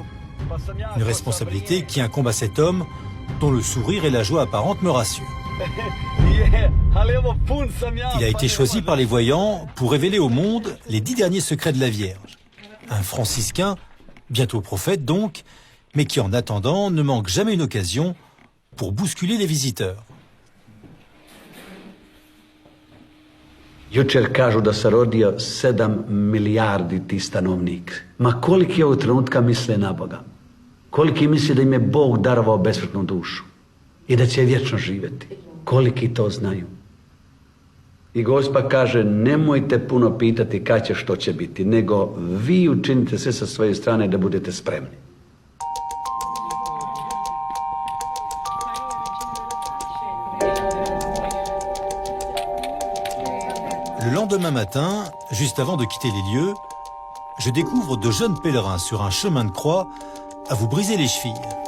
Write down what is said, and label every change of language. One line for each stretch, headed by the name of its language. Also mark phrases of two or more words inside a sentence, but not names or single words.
French: Une responsabilité qui incombe à cet homme dont le sourire et la joie apparente me rassurent. Il a été choisi par les voyants pour révéler au monde les 10 derniers secrets de la Vierge. Un franciscain, bientôt prophète donc, mais qui en attendant ne manque jamais une occasion pour bousculer les visiteurs.
Croatian: Jučer kažu da se rodio 7 milijardi ti stanovnik. Ma koliki ovog trenutka misle na Boga? Koliki misle da im je Bog darovao besmrtnu dušu i da će vječno živjeti? Koliki to znaju? I Gospa kaže, nemojte puno pitati kad će što će biti, nego vi učinite sve sa svoje strane da budete spremni.
French: Le lendemain matin, juste avant de quitter les lieux, je découvre de jeunes pèlerins sur un chemin de croix à vous briser les chevilles.